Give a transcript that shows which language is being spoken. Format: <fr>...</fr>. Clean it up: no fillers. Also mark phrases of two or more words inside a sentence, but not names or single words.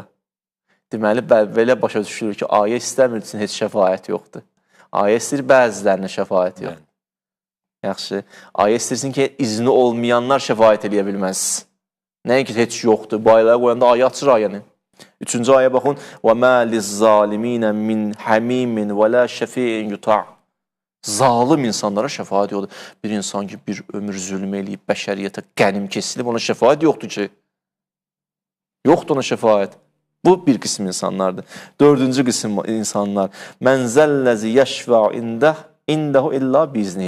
<az>Deməli, belə başa düşülür ki, ayə istəmirsin, heç şəfaət yoxdur. Ayə istəyir, bəzilərinə şəfaət yoxdur. Yaxşı. Ayə istəyirsin ki, izni olmayanlar şəfaət eləyə bilməz. Nəyə ki, heç yoxdur. Bu ayələri qoyanda ayə açır ayəni. Üçüncü ayə baxın.</az> <ar>وَمَا لِلظَّالِمِينَ مِنْ حَمِيمٍ وَلَا شَفِيٍ يُطَعٍ.</ar> <az>Zalim insanlara şəfaət yoxdur. Bir insan ki, bir ömür zülm eləyib, bəşəriyyətə qənim kesilib, ona şəfaət yoxdur ki. Yoxdur ona şəfaət. Bu bir qism insanlardır. Dördüncü qism insanlar.</az> <ar>من ذا الذي يشفع عنده إلا بإذنه.</ar>